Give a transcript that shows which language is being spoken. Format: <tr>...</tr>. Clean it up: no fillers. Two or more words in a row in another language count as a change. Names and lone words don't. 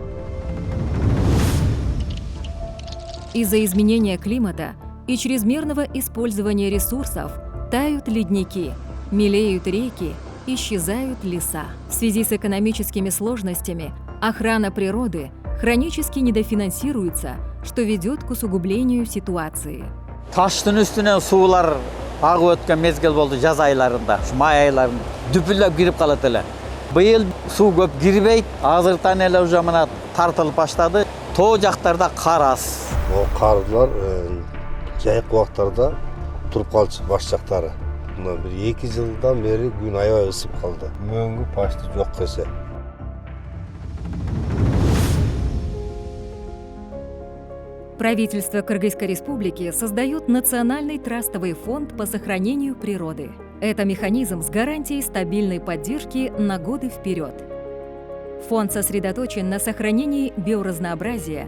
<ru>Из-за изменения климата и чрезмерного использования ресурсов тают ледники, мелеют реки, исчезают леса. В связи с экономическими сложностями охрана природы хронически недофинансируется, что ведет к усугублению ситуации.</ru> <ky>Таштын үстүнөн суулар агып өткөн мезгил болду жаз айларында, май айларында дүпүлдөп кирип калат эле. Быйыл суу көп кирбейт, азыртан эле уже мына тартылып баштады. Тоо жактарда кар аз. Карлар жайык убактарда туруп калчу баш жактары. Мына бир 2 жылдан бери күн аябай ысып калды. Мөңгү почти жок десе.</ky> <ru>Правительство Кыргызской республики создает Национальный трастовый фонд по сохранению природы. Это механизм с гарантией стабильной поддержки на годы вперед. Фонд сосредоточен на сохранении биоразнообразия.</ru>